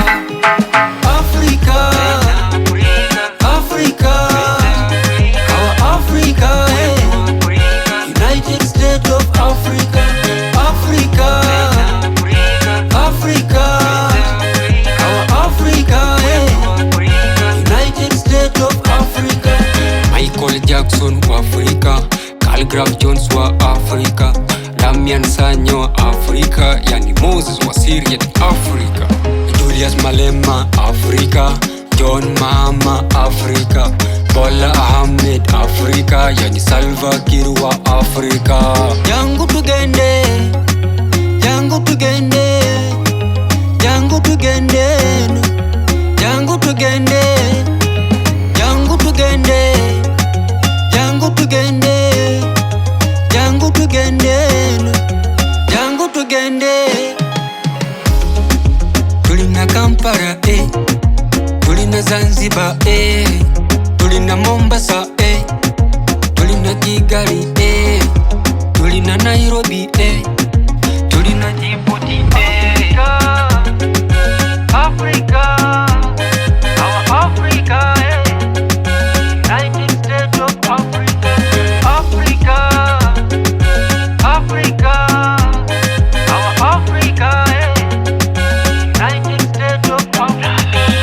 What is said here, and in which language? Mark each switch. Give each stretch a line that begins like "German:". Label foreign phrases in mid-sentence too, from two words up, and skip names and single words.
English: Africa, Africa, our Africa, eh. United States of Africa, Africa, Africa, our Africa, eh. United States of Africa.
Swahili: Michael Jackson wa Afrika, Khaligraph Jones wa Afrika, Damian Sanyo wa Afrika, yani Moses wa Syria ni Afrika, Julius Malema Afrika, John Mahama Afrika, Bola Ahmed Afrika, yani Salva Kiir wa Afrika.
Ganda: Jangu tugende, jangu tugende. Jangu tugende eno. Jangu tugende. Jangu tugende. Jangu tugende. Jangu tugende eno. Jangu tugende. Tulina Kampala, eh. Tulina Zanzibar, eh. Tulina Mombasa, eh. Tulina Kigali, eh. Tulina Nairobi, eh. Tulina Djibouti, eh.
English: Africa, our Africa, eh. United States of Africa, Africa, Africa, our Africa, eh. United States of Africa.